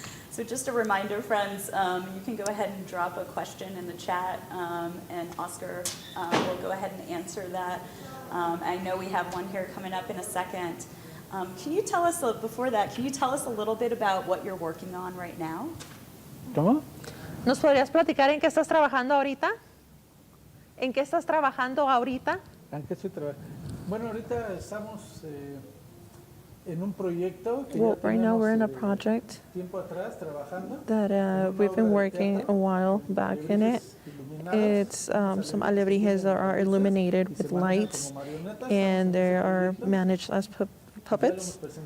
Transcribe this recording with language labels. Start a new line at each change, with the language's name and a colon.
English: So just a reminder, friends, you can go ahead and drop a question in the chat, and Oscar will go ahead and answer that. I know we have one here coming up in a second. Can you tell us, before that, can you tell us a little bit about what you're working on right now?
Spanish: ¿Cómo? ¿Nos podrías platicar en qué estás trabajando ahorita? ¿En qué estás trabajando ahorita? ¿En qué estoy trabajando? Bueno, ahorita estamos en un proyecto que
English: Well,
Spanish: ya
English: right now we're in a
Spanish: tenemos
English: project
Spanish: tiempo atrás trabajando.
English: that we've been working a while back in it. It's some alebrijes that are illuminated with lights, and they are managed as puppets.